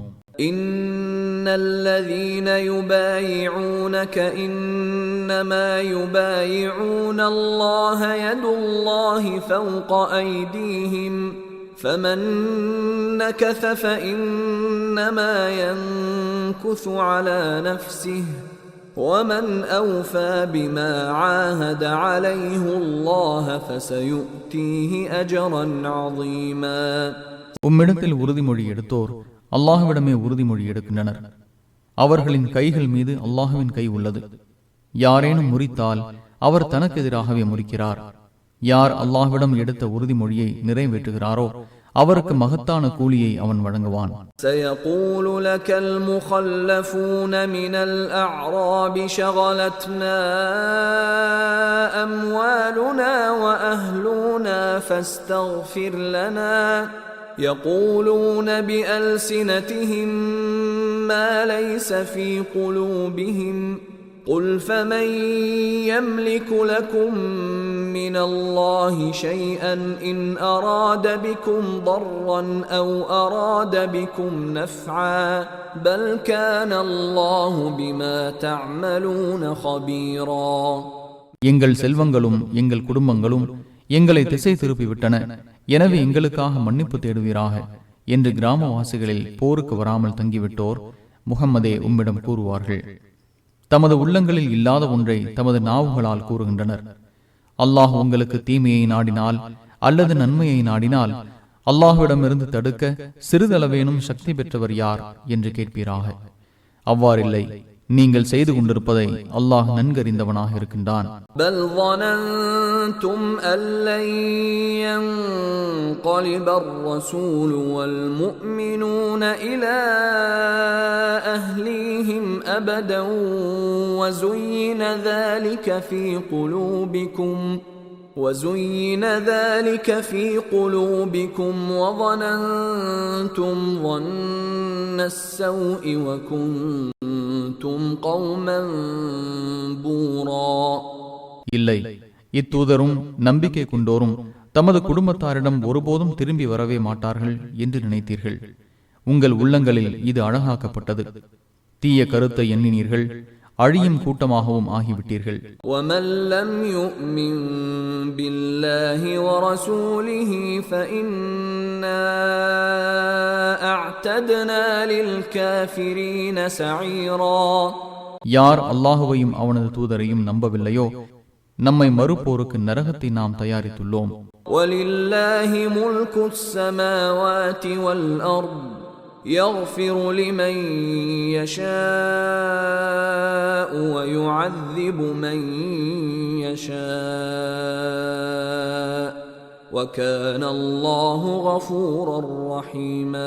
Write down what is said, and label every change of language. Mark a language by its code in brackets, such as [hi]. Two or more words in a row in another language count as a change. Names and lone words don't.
[ar] إن الذين يبايعونك إنما يبايعون الله يد الله فوق أيديهم فمن نكث فإنما ينكث على نفسه وَمَنْ أَوْفَى بِمَا عَاهَدَ عَلَيْهِ اللَّهَ فَسَيُؤْتِيهِ أَجْرًا عَظِيمًا. [ta] உம்மிடத்தில் உறுதிமொழி எடுத்தோர் அல்லாஹ்விடமே உறுதிமொழி எடுக்கின்றனர். அவர்களின் கைகள் மீது அல்லாஹ்வின் கை உள்ளது. யாரேனும் முறித்தால் அவர் தனக்கு எதிராகவே முறிக்கிறார். யார் அல்லாஹ்விடம் எடுத்த உறுதிமொழியை நிறைவேற்றுகிறாரோ அவருக்கு மகத்தான கூலியை அவன் வழங்குவான். [ar] سيقول لك المخلفون من الأعراب شغلتنا أموالنا وأهلنا فاستغفر لنا يقولون بألسنتهم ما ليس في قلوبهم قل فمن يملك لكم من الله شيئا إن أراد بكم ضرا أو أراد بكم نفعا بل كان الله بما تعملون خبيرا. [ta] எங்கள் செல்வங்களும் எங்கள் குடும்பங்களும் எங்களை திசை திருப்பிவிட்டன, எனவே எங்களுக்காக மன்னிப்பு தேடுவீராக என்று கிராமவாசிகளில் போருக்கு வராமல் தங்கிவிட்டோர் முஹம்மதே உம்மிடம் கூறுவார்கள். தமது உள்ளங்களில் இல்லாத ஒன்றை தமது நாவுகளால் கூறுகின்றனர். அல்லாஹ் உங்களுக்கு தீமையை நாடினால் அல்லது நன்மையை நாடினால் அல்லாஹ்விடமிருந்து தடுக்க சிறிதளவேனும் சக்தி பெற்றவர் யார் என்று கேட்பீராக. அவ்வாறில்லை, நீங்கள் செய்து கொண்டிருப்பதை அல்லாஹ் நன்கறிந்தவனாக இருக்கின்றான். [ar] பல் ظننتم أن لن ينقلب الرسول والمؤمنون إلى أهليهم أبدا وزين ذلك في قلوبكم وظننتم ظن السوء وكنتم قوما بورا. [ta] இல்லை, இத்தூதரும் நம்பிக்கை கொண்டோரும் தமது குடும்பத்தாரிடம் ஒருபோதும் திரும்பி வரவே மாட்டார்கள் என்று நினைத்தீர்கள். உங்கள் உள்ளங்களில் இது அழகாக்கப்பட்டது. தீய கருத்தை எண்ணினீர்கள், அழியும் கூட்டமாகவும் ஆகிவிட்டீர்கள். [ar] وَمَنْ لَمْ يُؤْمِنْ بِاللَّهِ وَرَسُولِهِ فَإِنَّا أَعْتَدْنَا لِلْكَافِرِينَ سَعِيرًا. [ta] யார் அல்லாஹுவையும் அவனது தூதரையும் நம்பவில்லையோ நம்மை மறுப்போருக்கு நரகத்தை நாம் தயாரித்துள்ளோம். [ar] وَلِلَّهِ مُلْكُ السَّمَاوَاتِ وَالْأَرْضِ يَغْفِرُ لِمَن يَشَاءُ وَيُعَذِّبُ مَن يَشَاءُ وَكَانَ اللَّهُ غَفُورًا رَّحِيمًا.